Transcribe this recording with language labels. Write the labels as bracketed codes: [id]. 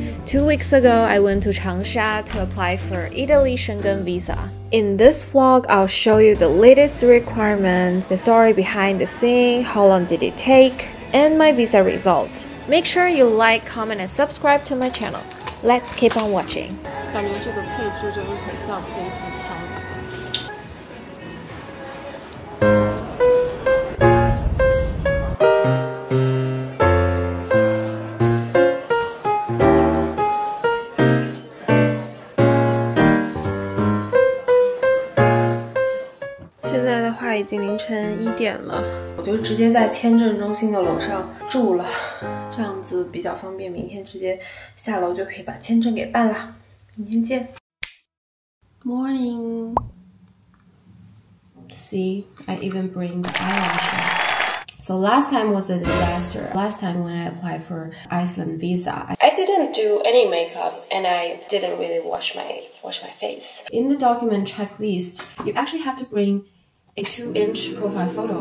[en] 2 weeks ago, I went to Changsha to apply for Italy Schengen visa. In this vlog, I'll show you the latest requirements, the story behind the scene, how long did it take, and my visa result. Make sure you like, comment, and subscribe to my channel. Let's keep on watching. [zh] 感觉这个配置就是很像飞机舱。现在的话已经凌晨1点了，我就直接在签证中心的楼上住了，这样子比较方便，明天直接下楼就可以把签证给办了。明天见。 [en] Morning. See, I even bring the eyelashes. So last time was a disaster. Last time when I applied for Iceland visa, I didn't do any makeup and I didn't really wash my face. In the document checklist, you actually have to bring a 2-inch profile photo.